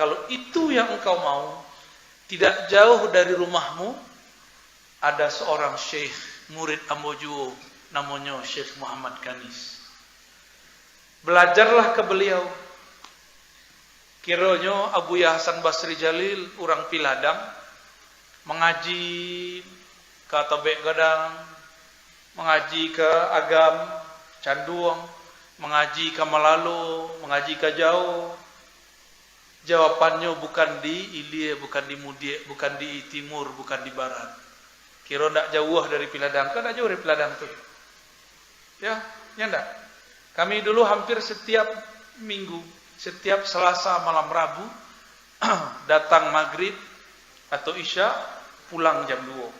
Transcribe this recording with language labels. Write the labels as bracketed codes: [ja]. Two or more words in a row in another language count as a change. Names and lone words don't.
[id] Kalau itu yang engkau mau, tidak jauh dari rumahmu ada seorang syekh murid Ambojuwo, namanya Syekh Muhammad Kanis. Belajarlah ke beliau. Kiranya Abu Ya Hasan Basri Jalil, orang Piladang, mengaji ke Tobek Gadang, mengaji ke Agam, Canduang, mengaji ke Malalo, mengaji ke Jauh. Jawabannya bukan di Ilie, bukan di Mudie, bukan di Timur, bukan di Barat. Kira ndak jauh dari Piladang, kan jauh dari Piladang tuh. Ya ndak. Kami dulu hampir setiap minggu, setiap Selasa malam Rabu datang maghrib atau isya, pulang jam 2.